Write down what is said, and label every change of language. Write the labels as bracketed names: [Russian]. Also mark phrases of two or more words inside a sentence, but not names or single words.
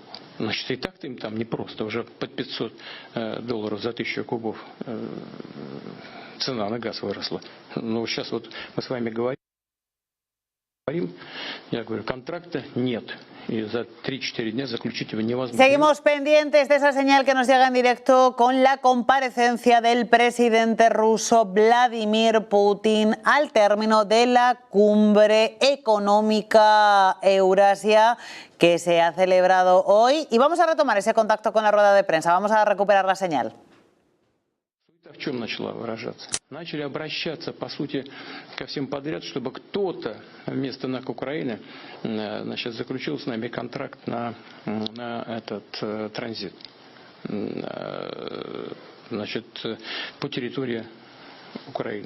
[Russian] Значит, и так-то им там непросто, уже под $500 за 1000 кубов цена на газ выросла. Но сейчас вот мы с вами говорим, я говорю, контракта нет. Y за 3-4 дня заключить его невозможно. [Spanish] Seguimos pendientes de esa señal que nos llega en directo con la comparecencia del presidente ruso Vladimir Putin al término de la cumbre económica Eurasia que se ha celebrado hoy. Y vamos a retomar ese contacto con la rueda de prensa. Vamos a recuperar la señal. [Russian] В чем начала выражаться? Начали обращаться, по сути, ко всем подряд, чтобы кто-то вместо НАК Украины, значит, заключил с нами контракт на этот транзит. Значит, по территории Украины.